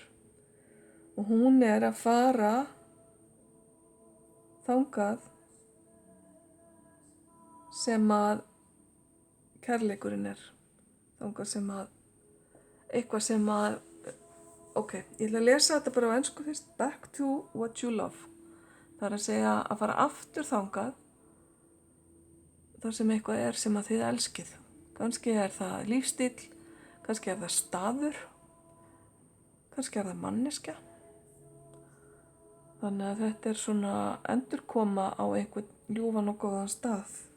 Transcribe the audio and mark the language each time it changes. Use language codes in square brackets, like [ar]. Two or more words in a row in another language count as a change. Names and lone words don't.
[is] Og hún er að fara þangað sem að kærleikurinn er. Þangað sem að, eitthvað sem að, ok, ég ætla að lesa þetta bara á ensku fyrst. [en] Back to what you love. [is] Það er að segja að fara aftur þangað þar sem eitthvað er sem að þið elskið. Kannski er það lífstíll, kannski er það staður, kannski er það manneskja. Þannig að þetta er svona endurkoma á einhvern ljúfan og góðan stað.